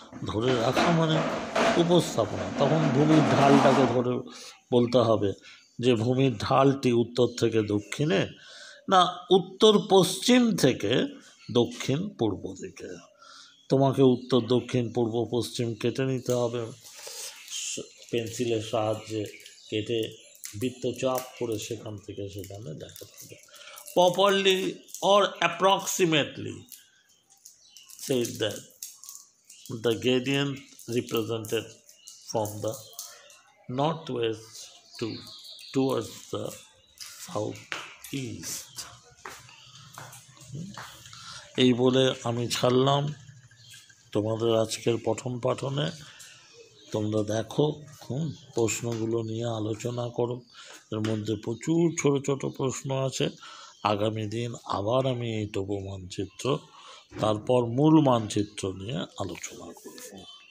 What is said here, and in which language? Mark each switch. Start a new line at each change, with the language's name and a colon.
Bangla: ধরে রাখা মানে উপস্থাপনা। তখন ভূমির ঢালটাকে ধরে বলতে হবে যে ভূমির ঢালটি উত্তর থেকে দক্ষিণে না উত্তর পশ্চিম থেকে দক্ষিণ পূর্ব দিকে। তোমাকে উত্তর দক্ষিণ পূর্ব পশ্চিম কেটে নিতে হবে, পেন্সিলের সাহায্যে কেটে বৃত্তচাপ করে সেখান থেকে সেখানে দেখাতে হবে।
English: Properly or approximately said that the gradient represented from the northwest towards the southeast.
Bangla: এই বলে আমি ছাড়লাম তোমাদের আজকের পঠন পাঠনে। তোমরা দেখো, প্রশ্নগুলো নিয়ে আলোচনা করো। এর মধ্যে প্রচুর ছোট ছোট প্রশ্ন আছে। আগামী দিন আবার আমি এই তবু মানচিত্র, তারপর মূল মানচিত্র নিয়ে আলোচনা করব।